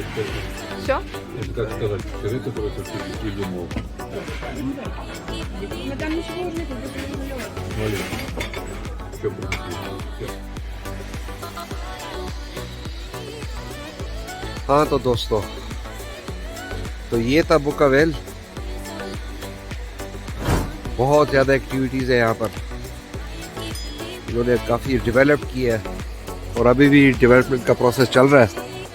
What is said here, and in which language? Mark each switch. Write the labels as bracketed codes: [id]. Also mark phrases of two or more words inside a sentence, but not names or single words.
[ru] Все? это, как сказать, сыры, которые со изюмом. Мы там ничего уже нет, только изюм. Смотри. Все принесли. [hi] हाँ तो दोस्तों, तो ये था बुकावेल। बहुत ज़्यादा एक्टिविटीज़ है यहाँ पर। इन्होंने काफ़ी डेवलप किया है और अभी भी डेवलपमेंट का प्रोसेस चल रहा है।